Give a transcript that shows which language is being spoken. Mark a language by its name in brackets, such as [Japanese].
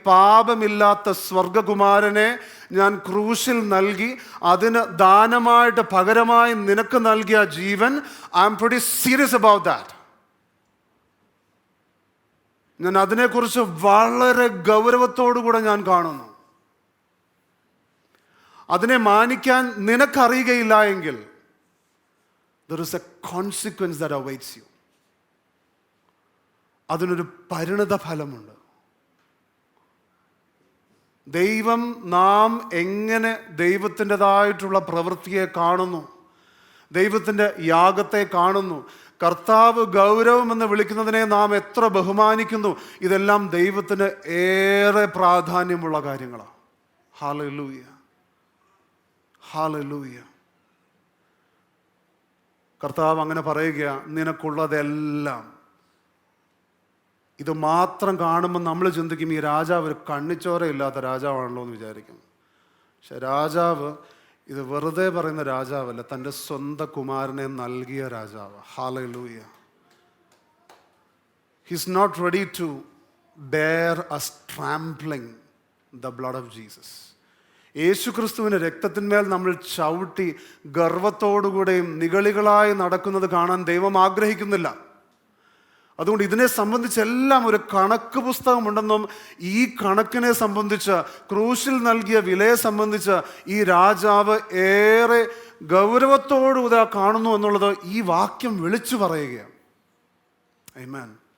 [Malayalam] പാപമില്ലാത്ത സ്വർഗകുമാരനെ ഞാൻ ക്രൂശിൽ നൽകി, അതിന് ദാനമായിട്ട് പകരമായി നിനക്ക് നൽകിയ ജീവൻ, [English] I am pretty serious about that. [Malayalam] ഞാൻ അതിനെക്കുറിച്ച് വളരെ ഗൗരവത്തോടുകൂടെ ഞാൻ കാണുന്നു. അതിനെ മാനിക്കാൻ നിനക്കറിയുകയില്ല എങ്കിൽ [English] there is a consequence that awaits you. [Malayalam] അതിനൊരു പരിണിത ഫലമുണ്ട്. ദൈവം നാം എങ്ങനെ ദൈവത്തിൻ്റെതായിട്ടുള്ള പ്രവൃത്തിയെ കാണുന്നു, ദൈവത്തിൻ്റെ യാഗത്തെ കാണുന്നു, കർത്താവ് ഗൗരവം എന്ന് വിളിക്കുന്നതിനെ നാം എത്ര ബഹുമാനിക്കുന്നു, ഇതെല്ലാം ദൈവത്തിന് ഏറെ പ്രാധാന്യമുള്ള കാര്യങ്ങളാണ്. Hallelujah, hallelujah. കർത്താവ് അങ്ങനെ പറയുക, നിനക്കുള്ളതെല്ലാം. ഇത് മാത്രം കാണുമ്പോൾ നമ്മൾ ചിന്തിക്കും ഈ രാജാവ് ഒരു കണ്ണിച്ചോരയില്ലാത്ത രാജാവാണല്ലോ എന്ന് വിചാരിക്കും. പക്ഷെ രാജാവ് ഇത് വെറുതെ പറയുന്ന രാജാവല്ല, തൻ്റെ സ്വന്തം കുമാരനെ നൽകിയ രാജാവ്. Hallelujah. [English] He's not ready to bear us trampling the blood of Jesus. [Malayalam] യേശുക്രിസ്തുവിൻ്റെ രക്തത്തിന്മേൽ നമ്മൾ ചവിട്ടി ഗർവത്തോടുകൂടെയും നിഗളികളായി നടക്കുന്നത് കാണാൻ ദൈവം ആഗ്രഹിക്കുന്നില്ല. അതുകൊണ്ട് ഇതിനെ സംബന്ധിച്ചെല്ലാം ഒരു കണക്ക് പുസ്തകമുണ്ടെന്നും ഈ കണക്കിനെ സംബന്ധിച്ച്, ക്രൂശിൽ നൽകിയ വിലയെ സംബന്ധിച്ച് ഈ രാജാവ് ഏറെ ഗൗരവത്തോടുകൂടെ കാണുന്നു എന്നുള്ളത് ഈ വാക്യം വിളിച്ചു പറയുകയാണ്. ആമേൻ.